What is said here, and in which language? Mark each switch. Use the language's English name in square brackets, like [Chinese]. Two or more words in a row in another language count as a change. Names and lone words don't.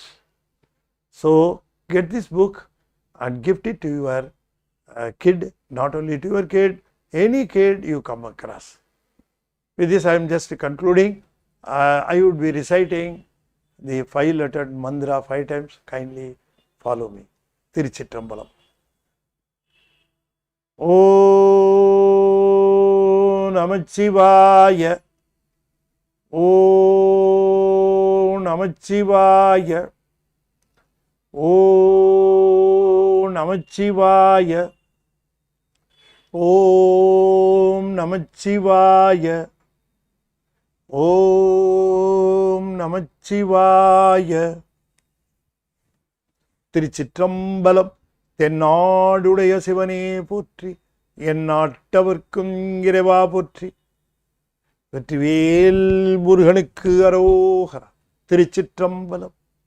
[English] So get this book and gift it to your kid, not only to your kid, any kid you come across. With this I am just concluding. I would be reciting the 5-lettered mantra 5 times. Kindly follow me. [Sanskrit] Tiruchitrambalam. ॐ नमः शिवाय. ॐ नमः शिवाय. ॐ नमः शिवाय. ॐ नमः शिवाय. ॐ नमः शिवाय. [Tamil] Tiruchitrambalam. தென்னாடுடைய சிவனே போற்றி, என் நாட்டவர்க்கும் இறைவா போற்றி, வெற்றிவேல் முருகனுக்கு அரோகரா. திருச்சிற்றம்பலம்.